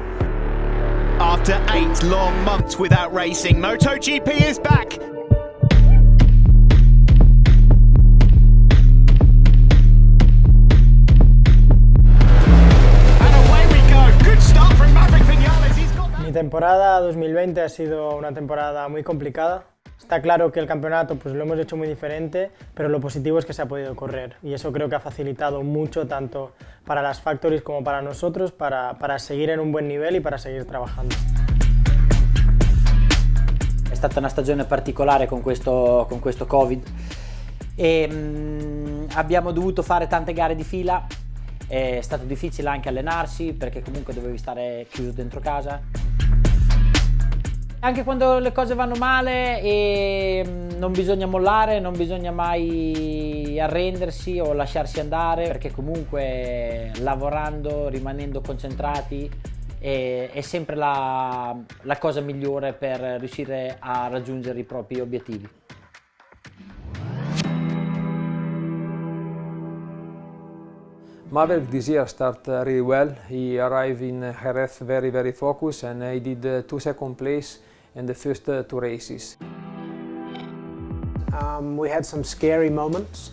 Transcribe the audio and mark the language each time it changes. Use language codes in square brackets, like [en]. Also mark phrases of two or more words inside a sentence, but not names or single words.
[en] After 8 long months without racing, MotoGP is back. And away we go. Good start from Maverick Viñales. He's got that. [es] Mi temporada 2020 ha sido una temporada muy complicada. Está claro que el campeonato pues, lo hemos hecho muy diferente, pero lo positivo es que se ha podido correr y eso creo que ha facilitado mucho tanto para las factories como para nosotros para [it] seguire in un buon livello e [es] para seguire trabajando. [it] È stata una stagione particolare con questo Covid e abbiamo dovuto fare tante gare di fila, è stato difficile anche allenarsi perché comunque dovevi stare chiuso dentro casa. Anche quando le cose vanno male e non bisogna mollare, non bisogna mai arrendersi o lasciarsi andare perché comunque lavorando, rimanendo concentrati è sempre la cosa migliore per riuscire a raggiungere i propri obiettivi. [en] Maverick this year started really well. He arrived in Jerez very focused and he did 2 second place in the first 2 races. We had some scary moments.